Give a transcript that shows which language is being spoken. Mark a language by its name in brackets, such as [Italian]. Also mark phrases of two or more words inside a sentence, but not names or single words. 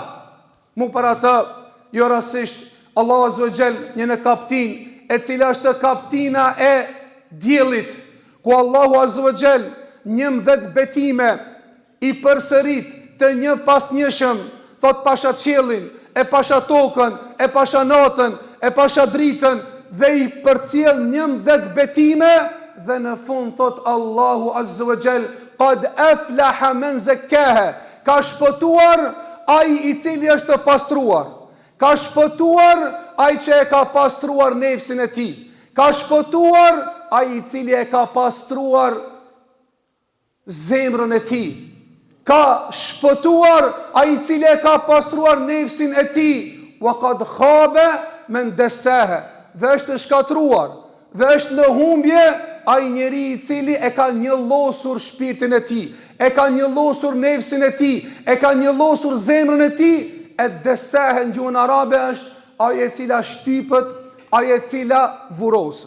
[Albanian] Mu për atë, jo rastisht, [Arabic] الله عز وجل [Albanian] një në kaptin, e cila është kaptina e diellit, ku [Arabic] الله عز وجل [Albanian] 11 betime i përsërit të një pas njëshëm, thot pasha qiellin, e pasha tokën, e pasha natën, e pasha dritën, dhe i përcjell 11 betime, dhe në fund thot [Arabic] الله عز وجل: "قد أفلح من زكاها", [Albanian] ka shpëtuar ai i cili është pastruar, ka shpëtuar ai që e ka pastruar nefsin e tij, ka shpëtuar ai i cili e ka pastruar zemrën e tij, ka shpëtuar ai i cili e ka pastruar nefsin e tij. [Arabic] وقد خاب من دساها, [Albanian] dhe është shkatruar, dhe është në humbje ai njeri i cili e ka njëllosur shpirtin e tij, e ka njëllosur nefsin e tij, e ka njëllosur zemrën e tij. E dassaha në gjuhën arabe është ai e cila shtypët, ai e cila vuroset.